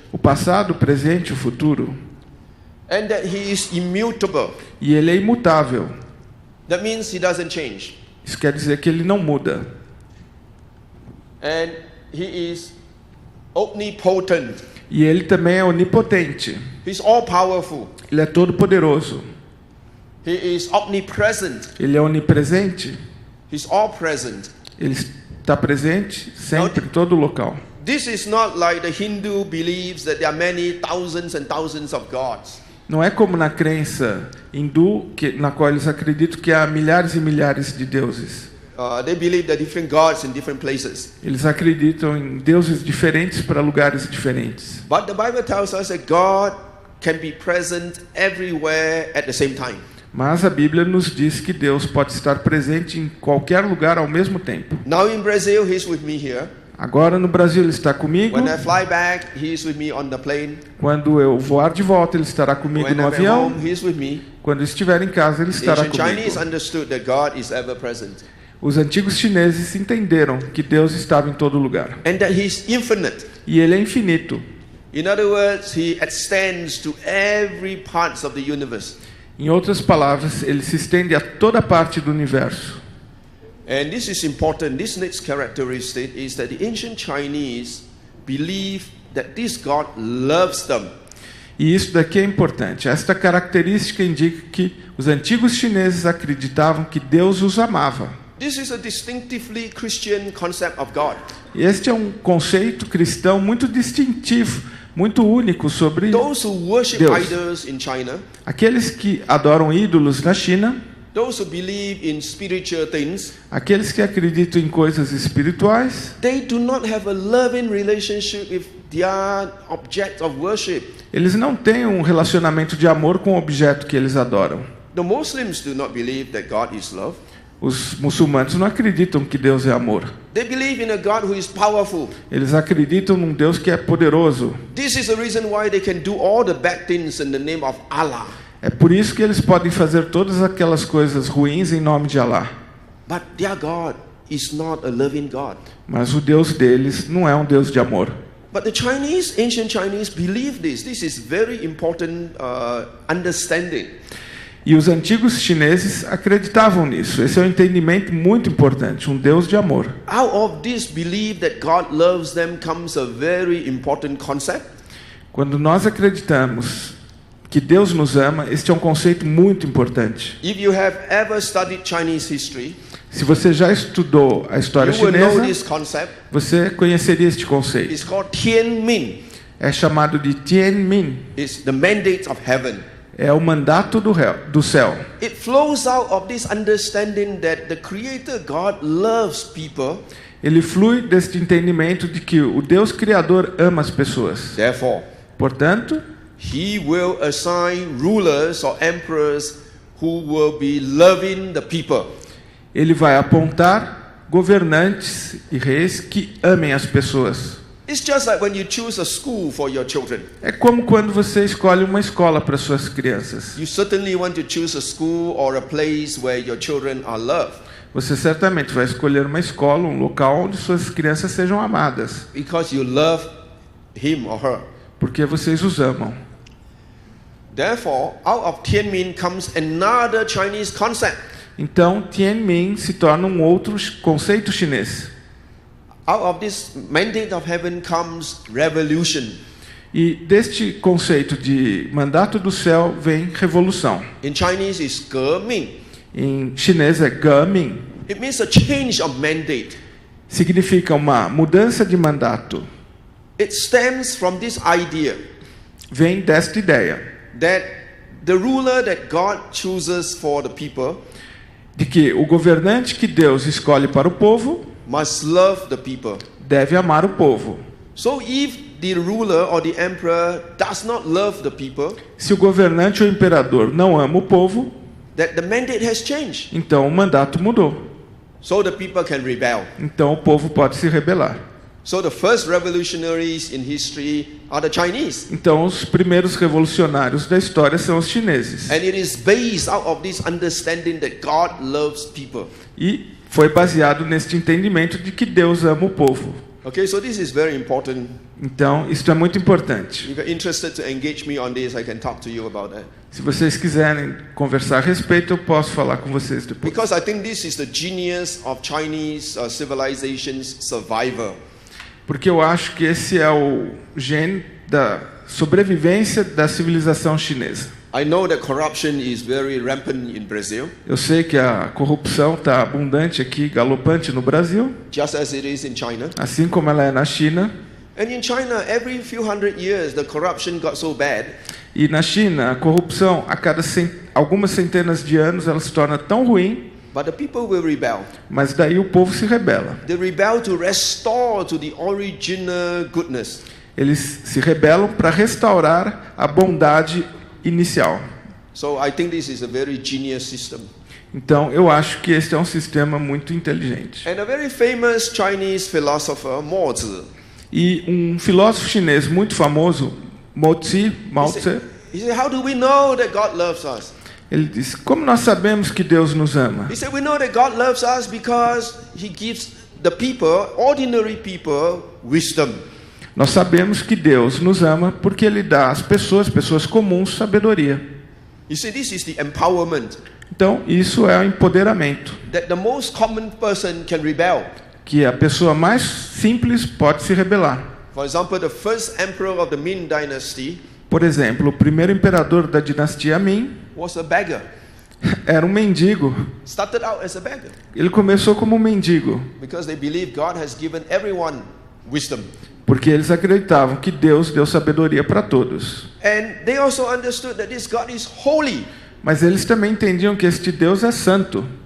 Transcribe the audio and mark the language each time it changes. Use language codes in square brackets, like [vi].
[pt] O passado, o presente, o futuro. [en] And that he is immutable. [pt] E ele é imutável. [en] That means he doesn't change. [pt] Isso quer dizer que ele não muda. [en] And he is omnipotent. [pt] E ele também é onipotente. [en] He's all powerful. [pt] Ele é todo poderoso. [en] He is omnipresent. [pt] Ele é onipresente. [en] He's all present. [pt] Ele está presente sempre, em todo local. [en] This is not like the Hindu believes that there are many thousands and thousands of gods. [pt] Não é como na crença hindu, na qual eles acreditam que há milhares e milhares de deuses. [en] They believe there are different gods in different places. [pt] Eles acreditam em deuses diferentes para lugares diferentes. [en] But the Bible tells us that God can be present everywhere at the same time. [pt] Mas a Bíblia nos diz que Deus pode estar presente em qualquer lugar ao mesmo tempo. [en] Now in Brazil, He's with me here. [pt] Agora no Brasil ele está comigo. [en] When I fly back, He is with me on the plane. [pt] Quando eu voar de volta, ele estará comigo [en] When [pt] no [en] I'm at [pt] avião. [en] home, He is with me. [pt] Quando estiver em casa, ele estará [en] Ancient Chinese [pt] comigo. [en] understood that God is ever present. [pt] Os antigos chineses entenderam que Deus estava em todo lugar. [en] And that He is infinite. [pt] E ele é infinito. [en] In other words, He extends to every part of the universe. [pt] Em outras palavras, ele se estende a toda parte do universo. [en] And this is important. This next characteristic is that the ancient Chinese believe that this God loves them. [pt] E isso daqui é importante. Esta característica indica que os antigos chineses acreditavam que Deus os amava. [en] This is a distinctively Christian concept of God. [pt] E este é um conceito cristão muito distintivo, muito único sobre [en] Those who worship [pt] Deus. [en] idols in China, [pt] Aqueles que adoram ídolos na China, [en] those who believe in spiritual things, [pt] aqueles que acreditam em coisas espirituais, [en] they do not have a loving relationship with their object of worship. [pt] eles não têm um relacionamento de amor com o objeto que eles adoram. [en] The Muslims do not believe that God is love. [pt] Os muçulmanos não acreditam que Deus é amor. [en] They believe in a God who is powerful. [pt] Eles acreditam num Deus que é poderoso. [en] This is the reason why they can do all the bad things in the name of Allah. [pt] É por isso que eles podem fazer todas aquelas coisas ruins em nome de Alá. [en] But their God is not a loving God. [pt] Mas o Deus deles não é um Deus de amor. [en] But the Chinese, ancient Chinese, believe this. This is very important understanding. [pt] E os antigos chineses acreditavam nisso. Esse é um entendimento muito importante, um Deus de amor. [en] Out of this belief that God loves them comes a very important concept. [pt] Quando nós acreditamos que Deus nos ama, este é um conceito muito importante. [en] If you have ever studied Chinese history, [pt] Se você já estudou a história [en] you will know [pt] chinesa, [en] this concept. [pt] você conheceria este conceito. [en] It's called Tianmin. [pt] É chamado de Tianmin. [en] It's the mandate of heaven. [pt] É o mandato do céu. [en] It flows out of this understanding that the Creator God loves people. [pt] Ele flui deste entendimento de que o Deus Criador ama as pessoas. [en] Therefore, [pt] Portanto, [en] He will assign rulers or emperors who will be loving the people. [pt] Ele vai apontar governantes e reis que amem as pessoas. [en] It's just like when you choose a school for your children. [pt] É como quando você escolhe uma escola para suas crianças. [en] You certainly want to choose a school or a place where your children are loved. [pt] Você certamente vai escolher uma escola, um local onde suas crianças sejam amadas, [en] Because you love him or her. [pt] porque vocês os amam. [en] Therefore, out of Tianmin comes another Chinese concept. [pt] Então, Tianmin se torna um outro conceito chinês. [en] Out of this mandate of heaven comes revolution. [pt] E deste conceito de mandato do céu vem revolução. [en] In Chinese, it's Geming. [pt] Em chinês é Geming. [en] It means a change of mandate. [pt] Significa uma mudança de mandato. [en] It stems from this idea [pt] Vem desta ideia [en] that the ruler that God chooses for the people [pt] de que o governante que Deus escolhe para o povo [en] must love the people. [pt] deve amar o povo. [en] So if the ruler or the emperor does not love the people, [pt] Se o governante ou imperador não ama o povo, [en] that the mandate has changed. [pt] então o mandato mudou. [en] So the people can rebel. [pt] Então o povo pode se rebelar. [en] So the first revolutionaries in history are the Chinese. [pt] Então os primeiros revolucionários da história são os chineses. [en] And it is based out of this understanding that God loves people. [pt] E foi baseado neste entendimento de que Deus ama o povo. [en] Okay, so this is very important. [pt] Então, isso é muito importante. [en] If you're interested to engage me on this, I can talk to you about that. [pt] Se vocês quiserem conversar a respeito, eu posso falar com vocês depois. [en] Because I think this is the genius of Chinese civilization's survival. [pt] Porque eu acho que esse é o gene da sobrevivência da civilização chinesa. [en] I know that corruption is very rampant in Brazil, [pt] Eu sei que a corrupção está abundante aqui, galopante no Brasil, [en] just as it is in China. [pt] assim como ela é na China. [en] And in China, every few hundred years, the corruption got so bad [pt] E na China, a corrupção, a cada algumas centenas de anos, ela se torna tão ruim, [en] but the people will rebel. [pt] mas daí o povo se rebela. [en] They rebel to restore to the original goodness. [pt] Eles se rebelam para restaurar a bondade inicial. [en] So I think this is a very genius system. [pt] Então, eu acho que este é um sistema muito inteligente. [en] And a very famous Chinese philosopher, Mo Tzu, [pt] E um filósofo chinês muito famoso, Mao Tse, [en] he said, how do we know that God loves us? [pt] ele disse: como nós sabemos que Deus nos ama? [en] He said, we know that God loves us because He gives the people, ordinary people, wisdom. [pt] Nós sabemos que Deus nos ama porque Ele dá às pessoas comuns, sabedoria. [en] You see, this is the empowerment [pt] Então, isso é o empoderamento, [en] that the most common person can rebel. [pt] que a pessoa mais simples pode se rebelar. [en] For example, the first emperor of the Ming Dynasty [pt] Por exemplo, o primeiro imperador da dinastia Ming [en] was a beggar. [pt] era um mendigo. [en] Started out as a beggar [pt] Ele começou como um mendigo, [en] because they believe God has given everyone wisdom. [pt] porque eles acreditavam que Deus deu sabedoria para todos. [en] And they also understood that this God is holy. [pt] Mas eles também entendiam que este Deus é santo.